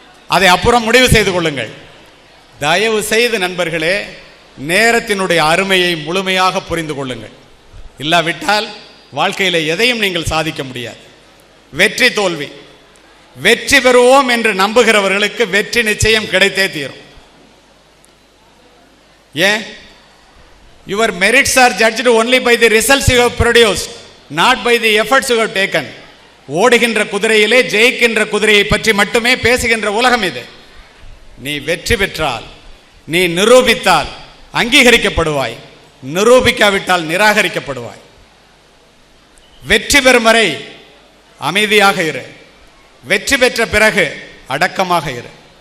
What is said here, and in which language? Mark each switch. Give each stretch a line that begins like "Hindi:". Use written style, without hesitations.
Tamil: அதை அப்புறம் முடிவு செய்து கொள்ளுங்கள். தயவு செய்து நண்பர்களே, நேரத்தினுடைய அருமையை முழுமையாக புரிந்து கொள்ளுங்கள். இல்லாவிட்டால் வாழ்க்கையில் எதையும் நீங்கள் சாதிக்க முடியாது. வெற்றி தோல்வி, வெற்றி பெறுவோம் என்று நம்புகிறவர்களுக்கு வெற்றி நிச்சயம் கிடைத்தே தீரும். ஏன்?
English: Your merits are judged only by the results you have produced, not by the efforts you have taken.
Tamil: ஓடுகின்ற குதிரையிலே ஜெயிக்கின்ற குதிரையை பற்றி மட்டுமே பேசுகின்ற உலகம் இது. நீ வெற்றி பெற்றால் நீ நிரூபித்தால் அங்கீகரிக்கப்படுவாய், நிரூபிக்காவிட்டால் நிராகரிக்கப்படுவாய். வெற்றி பெறும் வரை அமைதியாக இரு, வெற்றி பெற்ற பிறகு அடக்கமாக இரு.